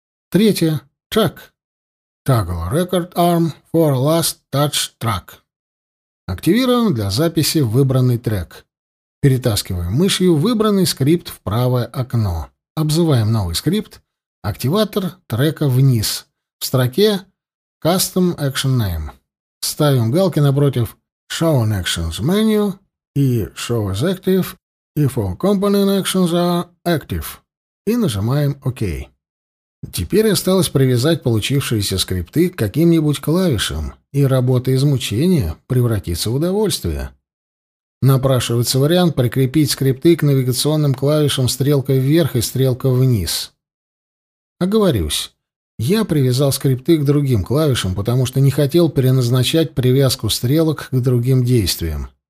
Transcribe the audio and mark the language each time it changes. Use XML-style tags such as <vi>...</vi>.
<ru>Третье.</ru> <en>Track. Toggle record arm for last touch track.</en> <ru>Активируем для записи выбранный трек. Перетаскиваем мышью выбранный скрипт в правое окно. Обзываем новый скрипт «Активатор трека вниз» в строке «Custom Action Name». Ставим галки напротив «Show on Actions Menu» и «Show is active»</ru> <en>if all component actions are active</en> <ru>и нажимаем «OK». Теперь осталось привязать получившиеся скрипты к каким-нибудь клавишам, и работа из мучения превратится в удовольствие. Напрашивается вариант прикрепить скрипты к навигационным клавишам стрелкой вверх и стрелкой вниз. Оговорюсь, я привязал скрипты к другим клавишам, потому что не хотел переназначать привязку стрелок к другим действиям.</ru>